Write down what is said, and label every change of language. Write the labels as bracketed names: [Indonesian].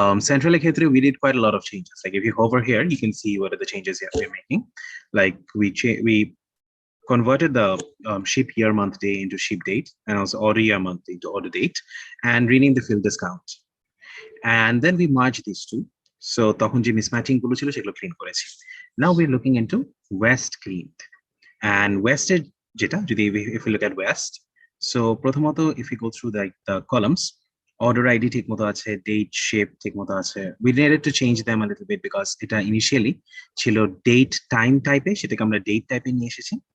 [English] Central [Bangla] ক্ষেত্রে [English] we did quite a lot of changes. Like if you hover here, you can see what are the changes that we're making. Like we converted the ship year month day into ship date, and also order year month into order date, and renamed the field discount. And then we merged these two. [Bangla] So তখন যে mismatching গুলো ছিল সেগুলো clean করেছি. [English] Now we're looking into west cleaned. And west [Bangla] যেটা যদি [English] if we look at west, so [Bangla] প্রথমত [English] if we go through the columns, order ID [Bangla] ঠিক মতো আছে, [English] date shape ঠিক মতো আছে. We needed to change them a little bit because [Bangla] এটা initially ছিল date time type এ, সেটাকে আমরা date type এ নিয়ে এসেছি.